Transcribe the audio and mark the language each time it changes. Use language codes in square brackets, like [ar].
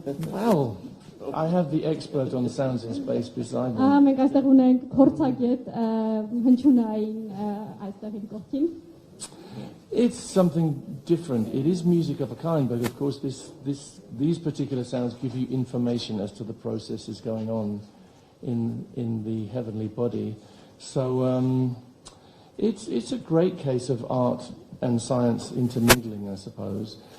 [en] Well, I have the expert on sounds in space beside me. [hy] Մենք այստեղ ունենք փորձագետ հնչյունային այստեղին կողքին։ [en] It's something different. It is music of a kind, but of course these particular sounds give you information as to the processes going on in the heavenly body. So it's a great case of art and science intermingling, I suppose.